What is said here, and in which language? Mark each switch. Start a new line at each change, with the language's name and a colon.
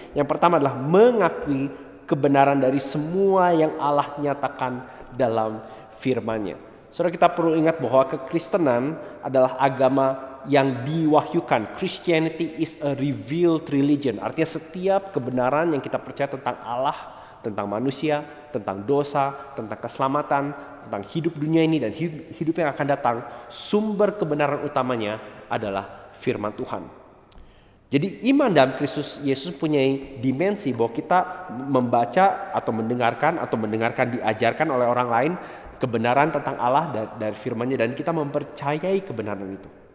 Indonesian: Yang pertama adalah mengakui kebenaran dari semua yang Allah nyatakan dalam firman-Nya. Saudara, kita perlu ingat bahwa kekristenan adalah agama yang diwahyukan.
English: Christianity is a revealed religion.
Indonesian: Artinya setiap kebenaran yang kita percaya tentang Allah, tentang manusia, tentang dosa, tentang keselamatan, tentang hidup dunia ini dan hidup yang akan datang, sumber kebenaran utamanya adalah firman Tuhan. Jadi iman dalam Kristus Yesus punya dimensi bahwa kita membaca atau mendengarkan diajarkan oleh orang lain kebenaran tentang Allah dari firman-Nya, dan kita mempercayai kebenaran itu.